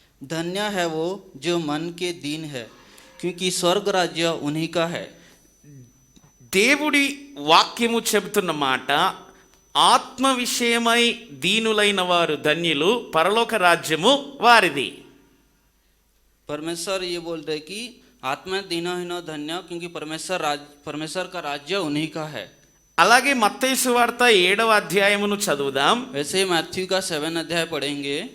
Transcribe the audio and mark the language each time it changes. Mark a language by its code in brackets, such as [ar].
[hi] धन्य है वो जो मन के दीन है, क्योंकि स्वर्ग राज्य उन्हीं का है. [te] దేవుడి వాక్యము చెబుతున్న మాట, ఆత్మ విషయమై దీనులైన వారు ధన్యులు, పరలోక రాజ్యము వారిది. [hi] परमेश्वर ये बोल रहे कि आत्मा दीनहीनो धन्य, क्योंकि परमेश्वर का राज्य उन्हीं का है. [te] అలాగే మత్తయి సువార్త 7వ అధ్యాయమును చదువుదాం. [hi] वैसे ही मैथ्यू का 7 अध्याय पढ़ेंगे.